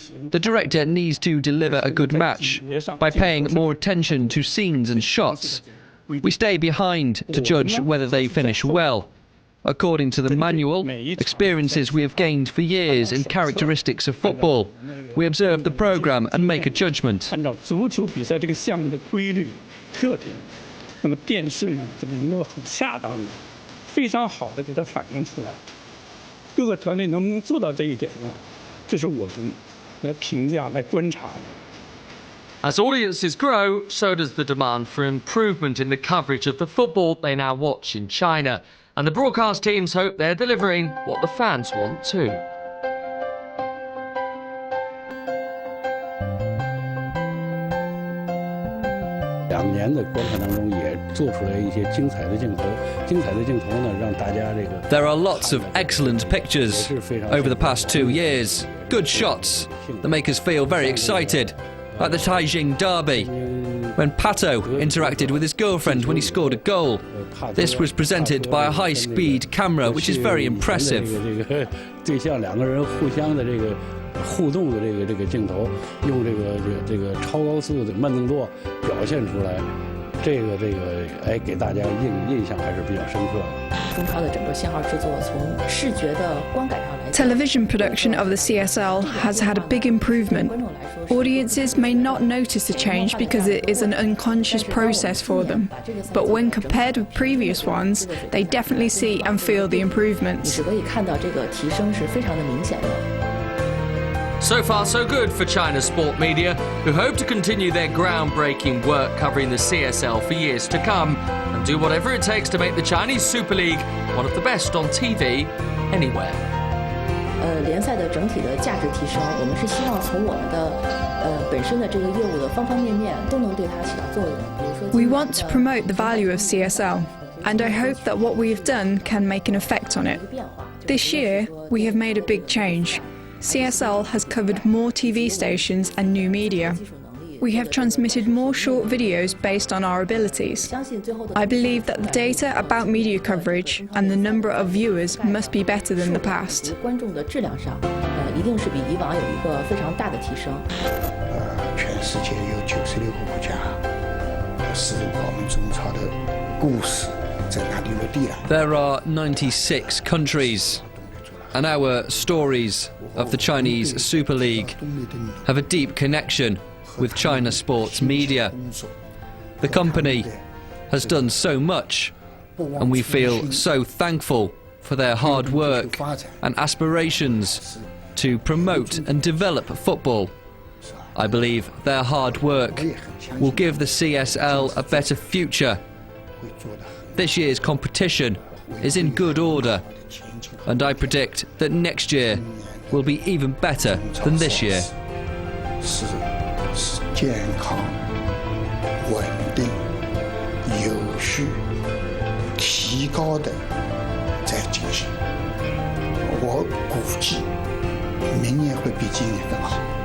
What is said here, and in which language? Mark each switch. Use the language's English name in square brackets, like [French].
[English] The director needs to deliver a good match by paying more attention to scenes and shots. We stay behind to judge whether they finish well. According to the manual, experiences we have gained for years in characteristics of football. We observe the programme and make a judgment. [Chinese] 按照足球比赛这个项目的规律特点，那么电视呢，怎么能够很恰当的、非常好的给它反映出来？各个团队能不能做到这一点呢？这是我们来评价、来观察的。 [English] As audiences grow, so does the demand for improvement in the coverage of the football they now watch in China. And the broadcast teams hope they're delivering what the fans want too. [Chinese] 2年的观看当中，也做出来一些精彩的镜头。精彩的镜头呢，让大家这个。 [English] There are lots of excellent pictures over the past 2 years. Good shots that make us feel very excited, like the Taijing derby, when Pato interacted with his girlfriend when he scored a goal. This was presented by a high-speed camera, which is very impressive. [Chinese] 对象2个人互相的这个。互动的这个镜头，用这个超高速的慢动作表现出来，这个哎给大家印象还是比较深刻的。中超的整个信号制作从视觉的观感上来讲 [English] ，Television production of the CSL has had a big improvement. Audiences may not notice the change because it is an unconscious process for them, but when compared with previous ones, they definitely see and feel the improvements. [Chinese] 可以看到这个提升是非常的明显的。 [English] So far, so good for China's sport media, who hope to continue their groundbreaking work covering the CSL for years to come and do whatever it takes to make the Chinese Super League one of the best on TV anywhere. [Chinese] 联赛的整体的价值提升，我们是希望从我们的本身的这个业务的方方面面都能对它起到作用。比如说 [English] We want to promote the value of CSL, and I hope that what we have done can make an effect on it. This year, we have made a big change. CSL has covered more TV stations and new media. We have transmitted more short videos based on our abilities. I believe that the data about media coverage and the number of viewers must be better than the past. [Chinese] 观众的质量上，一定是比以往有一个非常大的提升。全世界有96个国家，是我们中超的故事在那里落地了。 [English] There are 96 countries, and our stories of the Chinese Super League have a deep connection with China sports media. The company has done so much, and we feel so thankful for their hard work and aspirations to promote and develop football. I believe their hard work will give the CSL a better future. This year's competition is in good order, and I predict that next year will be even better than this year. [Chinese] 是健康、稳定、有序、提高的在进行。我估计明年会比今年更好。